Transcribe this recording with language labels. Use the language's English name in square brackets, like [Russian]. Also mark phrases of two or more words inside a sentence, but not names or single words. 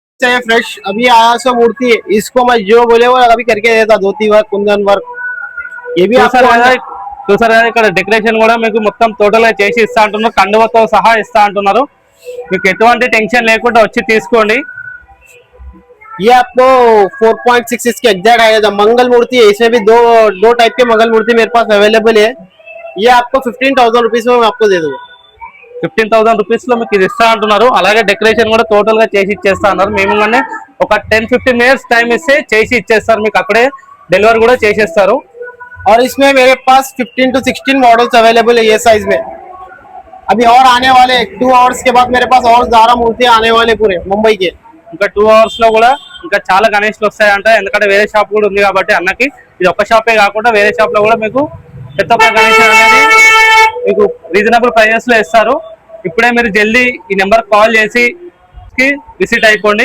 [Hindi] चाहिए फ्रेश अभी आया सो मूर्ति है, इसको मैं जो बोले वो अभी करके देता, धोती वर्क कुंदन वर्क ये भी [Telugu] చూసారు [Hindi] आपको [Telugu] కదా చూసారు కదా ఇక్కడ డెకరేషన్ కూడా మీకు మొత్తం టోటల్ గా చేసి ఇస్తా అంటున్నారు, కండువతో సహా ఇస్తా అంటున్నారు. మీకు ఎటువంటి టెన్షన్ లేకుండా వచ్చి తీసుకోండి. [Hindi] ये आपको 4.6 के एग्जैक्ट आएगा। मंगल मूर्ति है, इसमें भी दो दो टाइप के मंगल मूर्ति मेरे पास अवेलेबल है। ये आपको 15,000 रुपीज में मैं आपको दे दूंगा। [Telugu] 15,000 రూపీస్ లో మీకు ఇది ఇస్తా అంటున్నారు. అలాగే డెకరేషన్ కూడా టోటల్ గా చేసి ఇచ్చేస్తా అన్నారు. మేము ఒక 10-15 మినిట్స్ టైం ఇస్తే చేసి ఇచ్చేస్తారు, మీకు అక్కడే డెలివరీ కూడా చేసేస్తారు. [Hindi] और इसमें मेरे पास 15 to 16 मॉडल्स अवेलेबल है ये साइज में। अभी और आने वाले 2 आवर्स के बाद मेरे पास और 11 मूर्तियां आने वाले पूरे मुंबई के। [Telugu] ఇంకా 2 అవర్స్ లో కూడా ఇంకా చాలా గణేష్లు వస్తాయంట. ఎందుకంటే వేరే షాప్ కూడా ఉంది కాబట్టి అన్నకి ఇది ఒక షాపే కాకుండా వేరే షాప్ లో కూడా మీకు పెద్ద గణేష్ అనేది మీకు రీజనబుల్ ప్రైజెస్ లో ఇస్తారు. ఇప్పుడే మీరు జల్దీ ఈ నెంబర్ కాల్ చేసి విజిట్ అయిపోండి.